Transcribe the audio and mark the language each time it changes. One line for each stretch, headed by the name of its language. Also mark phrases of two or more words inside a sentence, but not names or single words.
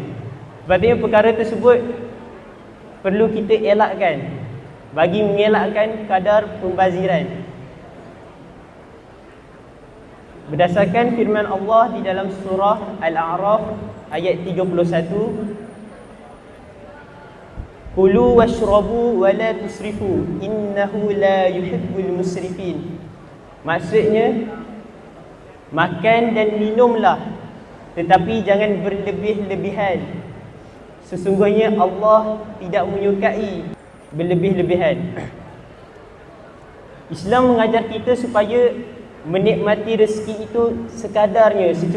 Malay: Sebabnya perkara tersebut perlu kita elakkan bagi mengelakkan kadar pembaziran. Berdasarkan firman Allah di dalam surah Al-A'raf ayat 31,
Arabic: كلوا واشربوا ولا تسرفوا إنه لا يحب المسرفين.
Malay: Maksudnya, makan dan minumlah tetapi jangan berlebih-lebihan. Sesungguhnya Allah tidak menyukai berlebih-lebihan. Islam mengajar kita supaya menikmati rezeki itu sekadarnya, secukupnya.